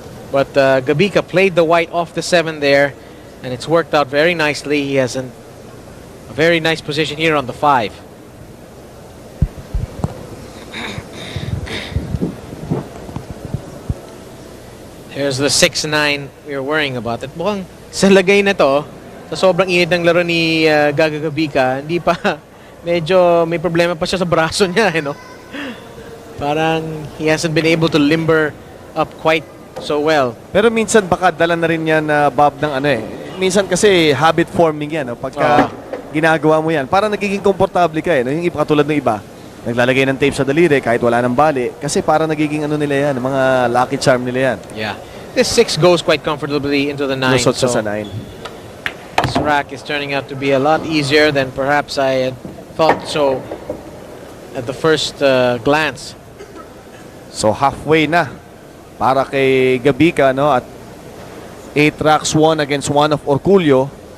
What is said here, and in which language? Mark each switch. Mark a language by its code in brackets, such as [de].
[en] But Gabica played the white off the 7 there, and it's worked out very nicely. He has a very nice position here on the 5. Here's the 6-9 we were worrying about. [tl] At mukhang sa lagay na to, sa sobrang init ng laro ni Gabica, hindi pa, medyo may problema pa siya sa braso niya, no? [en] Parang he hasn't been able to limber up quite so well. [tl] Pero minsan baka dala na rin yan Bob ng minsan kasi habit forming yan, no? Pagka ginagawa mo yan, parang nagiging komportable ka no? Yung katulad ng iba, naglalagay ng tape sa daliri kahit wala ng bali kasi parang nagiging nila yan, mga lucky charm nila yan. [en] Yeah. This 6 goes quite comfortably into the 9. [tl] Lusot sa 9. [en] This rack is turning out to be a lot easier than perhaps I had thought so at the first glance. [tl] So halfway na para kay Gabica, no? At [en] 8 racks won against 1 of Orcullo.